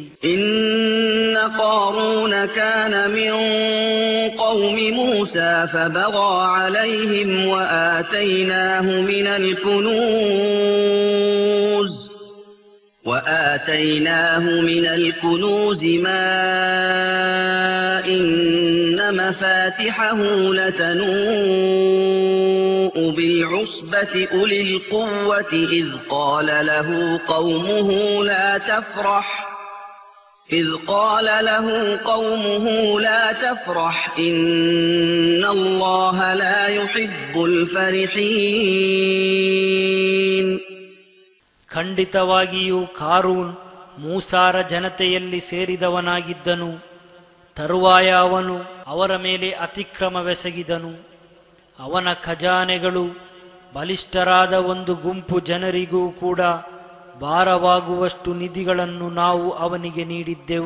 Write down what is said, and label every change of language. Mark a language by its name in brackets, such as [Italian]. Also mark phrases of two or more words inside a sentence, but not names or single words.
[Arabic] إن قارون كان من قوم موسى فبغى عليهم وآتيناه من الكنوز ما إن مفاتحه لتنوء أولي العصبة أولي القوة إذ قال له قومه لا تفرح إن الله لا يحب الفرحين. [Kannada] ಖಂಡಿತವಾಗಿಯೂ ಕಾರೂನ್ ಮೂಸಾರ ಜನತೆಯಲ್ಲಿ ಸೇರಿದವನಾಗಿದ್ದನು. ತರುವಾಯ ಅವನು ಅವರ ಮೇಲೆ ಅತಿಕ್ರಮವೆಸಗಿದನು. ಅವನ ಖಜಾನೆಗಳು ಬಲಿಷ್ಠರಾದ ಒಂದು ಗುಂಪು ಜನರಿಗೂ ಕೂಡ ಭಾರವಾಗುವಷ್ಟು ನಿಧಿಗಳನ್ನು ನಾವು ಅವನಿಗೆ ನೀಡಿದ್ದೆವು.